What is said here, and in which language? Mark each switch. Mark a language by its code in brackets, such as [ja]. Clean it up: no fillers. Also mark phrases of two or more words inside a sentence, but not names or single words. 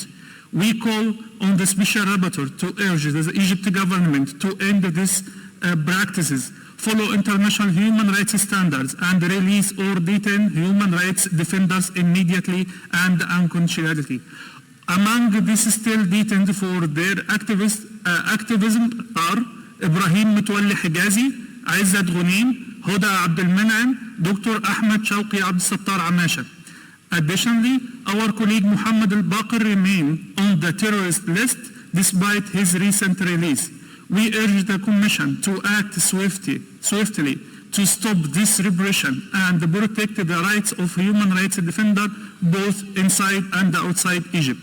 [en] We call on the Special Rapporteur to urge the Egypt government to end these practices, follow international human rights standards, and release or detain human rights defenders immediately and unconditionally. Among these still detained for their activism are Ibrahim Mutwalli Hijazi, Aizat Ghunim, Huda Abdelmenam, Dr. Ahmed Shawqi Abdelsattar Amasha. Additionally, our colleague Muhammad al-Baqir remains on the terrorist list despite his recent release. We urge the Commission to act swiftly to stop this repression and protect the rights of human rights defenders both inside and outside Egypt.